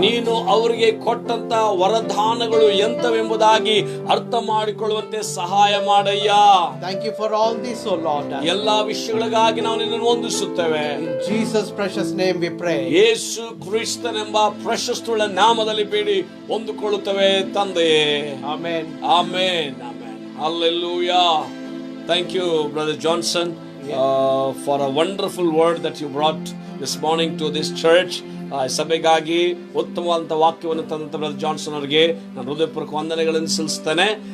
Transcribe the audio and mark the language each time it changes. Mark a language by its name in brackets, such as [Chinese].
[Kannada] ನೀನು ಅವರಿಗೆ ಕೊಟ್ಟಂತ ವರದಾನಗಳು ಎಂತವೆಂಬುದಾಗಿ ಅರ್ಥ ಮಾಡಿಕೊಳ್ಳುವಂತೆ ಸಹಾಯ ಮಾಡಯ್ಯ. [English] Thank you for all this, O Lord. [Kannada] ಎಲ್ಲಾ ವಿಷಯಗಳಿಗಾಗಿ ನಾವು ನಿನ್ನನ್ನು ವಂದಿಸುತ್ತೇವೆ. [English] In Jesus' precious name we pray. [Kannada] ಯೇಸು ಕ್ರಿಸ್ತನೆಂಬ ಪ್ರಶಸ್ತುಳ್ಳ ನಾಮದಲ್ಲಿ ಬೇಡಿ ಹೊಂದಿಕೊಳ್ಳುತ್ತೇವೆ ತಂದೆಯೇ. [English] Amen. [Kannada] Amen. Amen. Hallelujah. [English] Thank you, Brother Johnson, for a wonderful word that you brought this morning to this church. [Kannada] ಸಭೆಗಾಗಿ ಉತ್ತಮವಾದಂಥ ವಾಕ್ಯವನ್ನು ತಂದಂಥ brother Johnson ಅವರಿಗೆ ನಾನು ಹೃದಯಪೂರ್ವಕ ವಂದನೆಗಳನ್ನು ಸಲ್ಲಿಸ್ತೇನೆ.